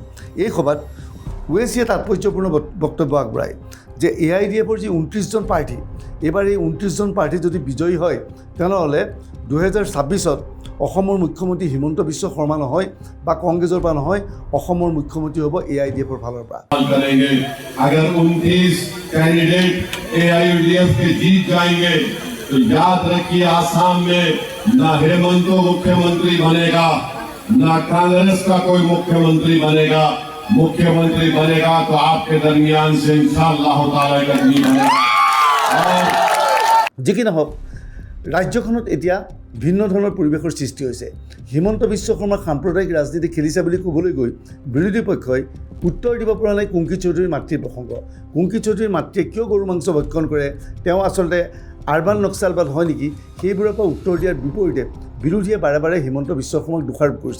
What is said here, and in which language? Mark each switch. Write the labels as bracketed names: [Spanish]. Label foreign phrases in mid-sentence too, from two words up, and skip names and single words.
[Assamese] এই সভাত ওৱেইছিয়ে তাৎপৰ্যপূৰ্ণ বক্তব্য আগবঢ়ায় যে AIDFৰ যি 29জন প্ৰাৰ্থী, এইবাৰ এই 29জন প্ৰাৰ্থী যদি বিজয়ী হয় তেনেহ'লে 2026ত অসমৰ মুখ্যমন্ত্ৰী হিমন্ত বিশ্ব শৰ্মা নহয় বা কংগ্ৰেছৰ পৰা নহয়, অসমৰ মুখ্যমন্ত্ৰী হ'ব AIDFৰ ফালৰ পৰা। [Hindi] अगर 29 कैंडिडेट AIUDF के जीत जाएंगे तो याद रखिए आसाम में ना हेमंत मुख्यमंत्री बनेगा, ना कांग्रेस का कोई मुख्यमंत्री बनेगा। मुख्यमंत्री बनेगा तो आपके दरमियान से [Arabic] إن شاء الله تعالى [Hindi] एक आदमी बनेगा। [Assamese] যি কি নহওক, ৰাজ্যখনত এতিয়া ভিন্ন ধৰণৰ পৰিৱেশৰ সৃষ্টি হৈছে। হিমন্ত বিশ্ব শৰ্মাৰ সাম্প্ৰদায়িক ৰাজনীতি খেলিছে বুলি ক'বলৈ গৈ বিৰোধী পক্ষই উত্তৰ দিব পৰা নাই কুংকি চৌধুৰীৰ মাতৃৰ প্ৰসংগ। কুংকি চৌধুৰীৰ মাতৃয়ে কিয় গৰু মাংস ভক্ষণ কৰে, তেওঁ আচলতে আৰবান নক্সালবাদ হয় নেকি, সেইবোৰৰ পৰা উত্তৰ দিয়াৰ বিপৰীতে বিৰোধীয়ে বাৰে বাৰে হিমন্ত বিশ্ব শৰ্মাক দোষাৰোপ কৰিছে।